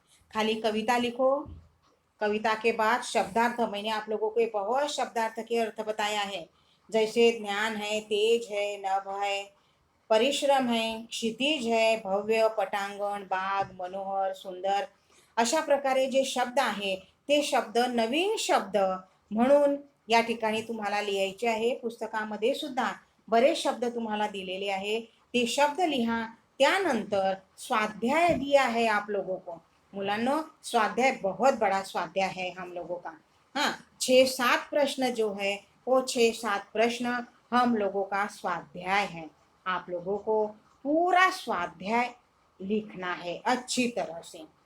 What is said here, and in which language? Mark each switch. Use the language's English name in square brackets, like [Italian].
[Hindi] खाली कविता लिखो। कविता के बाद शब्दार्थ, मैंने आप लोगों को बहुत शब्दार्थ के अर्थ बताया है, जैसे ज्ञान है, तेज है, नभ है, परिश्रम है, क्षितिज है, भव्य, पटांगण, बाग, मनोहर, सुंदर, [Marathi] अशा प्रकारे जे शब्द आहे ते शब्द नवीन शब्द म्हणून या ठिकाणी तुम्हाला लिहायचे आहे। पुस्तकामध्ये सुद्धा बरेच शब्द तुम्हाला दिलेले आहे, ते शब्द लिहा। त्यानंतर [Hindi] स्वाध्याय दिया है आप लोगों को [Marathi] मुलांनो। [Hindi] स्वाध्याय बहुत बड़ा स्वाध्याय है हम लोगों का। हाँ, 6-7 प्रश्न जो है वो 6-7 प्रश्न हम लोगों का स्वाध्याय है। आप लोगों को पूरा स्वाध्याय लिखना है अच्छी तरह से।